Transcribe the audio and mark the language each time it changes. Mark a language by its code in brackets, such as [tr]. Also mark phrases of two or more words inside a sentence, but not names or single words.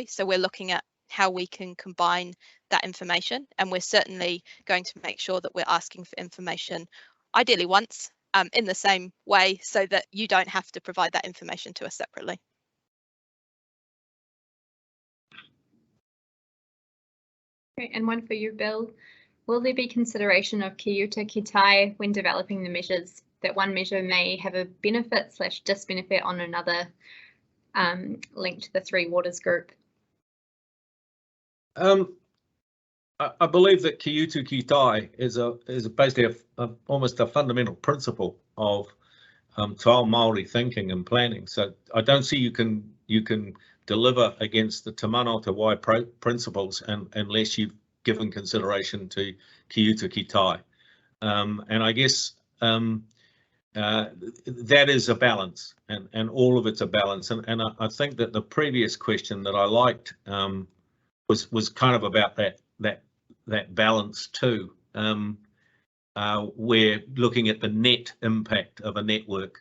[en] So we're looking at how we can combine that information, and we're certainly going to make sure that we're asking for information ideally once in the same way, so that you don't have to provide that information to us separately. Great, and one for you, Bill. Will there be consideration of [mi] ki uta ki tai [en] when developing the measures, that one measure may have a benefit/disbenefit on another linked to the 3 waters group? I believe that [mi] ki uta ki tai [en] is basically almost a fundamental principle of [mi] Tāo Māori [en] thinking and planning. So I don't see you can deliver against the Te Manawatā Wai principles unless you've given consideration to [mi] ki uta ki tai. [en] And I guess that is a balance, and all of it's a balance. And I think that the previous question that I liked was kind of about that balance too. We're looking at the net impact of a network.